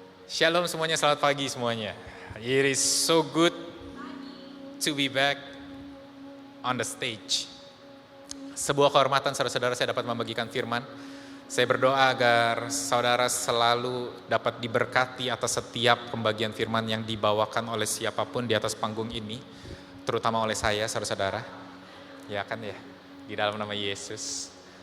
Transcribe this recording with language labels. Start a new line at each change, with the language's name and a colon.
Indonesian: Shalom semuanya, selamat pagi semuanya.
English: It is so good to be back on the stage.
Indonesian: Sebuah kehormatan saudara-saudara saya dapat membagikan firman. Saya berdoa agar saudara selalu dapat diberkati atas setiap pembagian firman yang dibawakan oleh siapapun di atas panggung ini. Terutama oleh saya, saudara-saudara. Ya kan ya, di dalam nama Yesus.